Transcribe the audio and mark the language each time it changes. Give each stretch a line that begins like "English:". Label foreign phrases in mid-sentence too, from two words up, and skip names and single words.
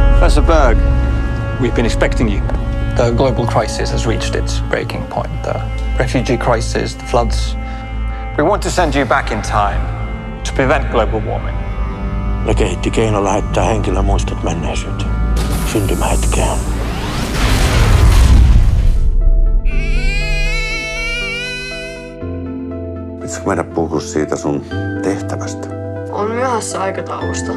English: Professor Berg, we've been expecting you. The global crisis has reached its breaking point. The refugee crisis, the floods. We want to send you back in time to prevent global warming.
Finnish: Ne kehitti keino lähettää henkilömuistot menneisyyteen. Syntymähetkeen. Pitäisikö meidän puhua siitä sun tehtävästä? On myöhässä aikataulusta.